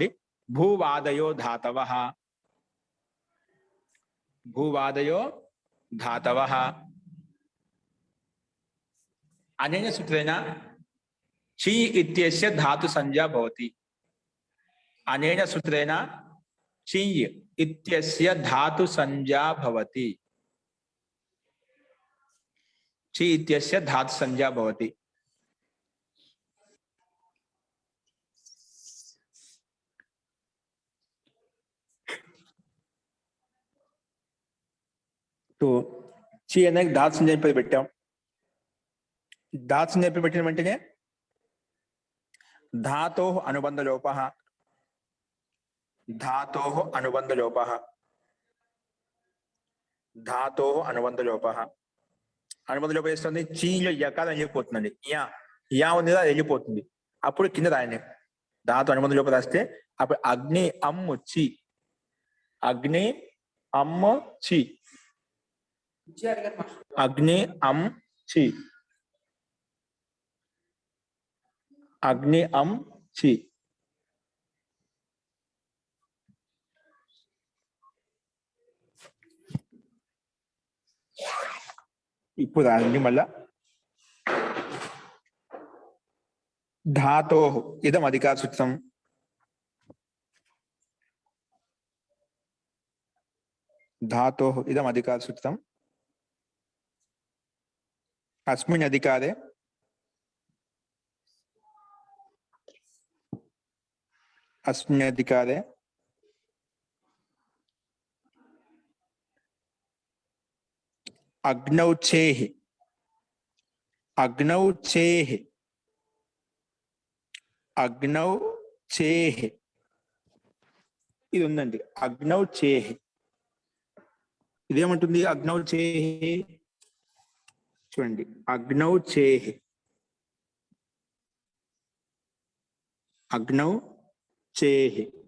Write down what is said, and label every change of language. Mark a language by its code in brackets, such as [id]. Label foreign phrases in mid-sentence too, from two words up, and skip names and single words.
[sa] భూవాదయో ధాతవః అనేన సూత్రేణ చి ఇత్యస్య ధాతు సంజ్ఞా భవతి. అనేన సూత్రేణ चिञ् इत्यस्य धातु संज्ञा भवति। ची इत्यस्य धातु संज्ञा भवति। [te] तो ची అనే ధాతు సంజ్ఞ పై పెట్టాం. ధాతు సంజ్ఞ పై పెట్టిన వెంటనే [sa] धातोः अनुबंधलोपः, धातोः अनुबंधलोपः, धातोः अनुबंधलोपः. [te] అనుబంధలోపం చేస్తుంది చీలో యకారం వెళ్ళిపోతుందండి. యా ఉంది కదా వెళ్ళిపోతుంది. అప్పుడు కింద రాయండి ధాతు అనుబంధ లోపం రాస్తే అప్పుడు అగ్ని అమ్ము చి, అగ్ని అమ్మ చి, అగ్ని అమ్ చి, అగ్ని అమ్ చి. ఇప్పుడు రాయండి మళ్ళా [sa] धातोः इदम् अधिकारसूत्रम्, धातोः इदम् अधिकारसूत्रम्. अस्मिन् अधिकारे अग्नौ चेः, अग्नौ चेः, అగ్నౌ చేహ్ [te] ఇది ఉందండి. [sa] అగ్నౌ చేహ్ [te] ఇదేమంటుంది? [sa] అగ్నౌ చేహ్ చూడండి, అగ్నౌ చేహ్, అగ్నౌ చేహ్.